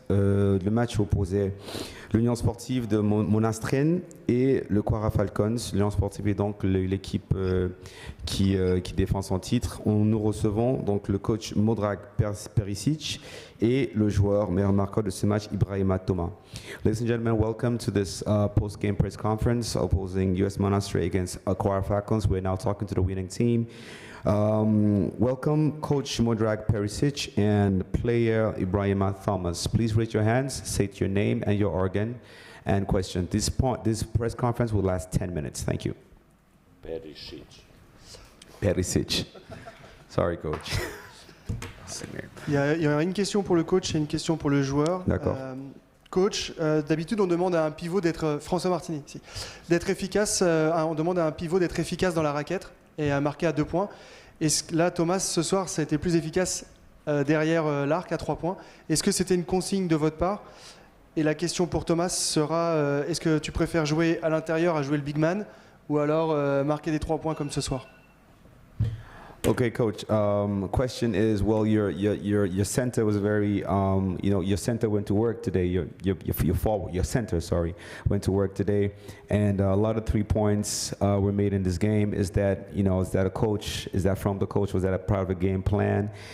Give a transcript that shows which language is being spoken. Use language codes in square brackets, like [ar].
[fr] Le match opposait l'Union Sportive de Monastir et le Kwara Falcons. L'Union Sportive est donc l'équipe qui défend son titre. Nous recevons donc le coach Modrag Perisic et le joueur meilleur marqueur de ce match, Ibrahima Thomas. [en] Ladies and gentlemen, welcome to this post-game press conference opposing US Monastir against Kwara Falcons. We're now talking to the winning team. Welcome, Coach Modrag Perisic and player Ibrahima Thomas. Please raise your hands, state your name and your organ, and question. This press conference will last 10 minutes. Thank you. Perisic. Sorry, Coach. [fr] Il y a une question pour le coach et une question pour le joueur. D'accord. Coach, d'habitude on demande à un pivot d'être François Martini, d'être efficace. On demande à un pivot d'être efficace dans la raquette et à marquer à 2 points. Et là, Thomas, ce soir, ça a été plus efficace derrière l'arc à 3 points. Est-ce que c'était une consigne de votre part? Et la question pour Thomas sera est-ce que tu préfères jouer à l'intérieur à jouer le big man ou alors marquer des 3 points comme ce soir? [en] Okay, Coach. Question is, well, your center was very, your center went to work today. Your center, sorry, went to work today, and a lot of 3 points were made in this game. Is that a coach? Is that from the coach? Was that a part of a game plan?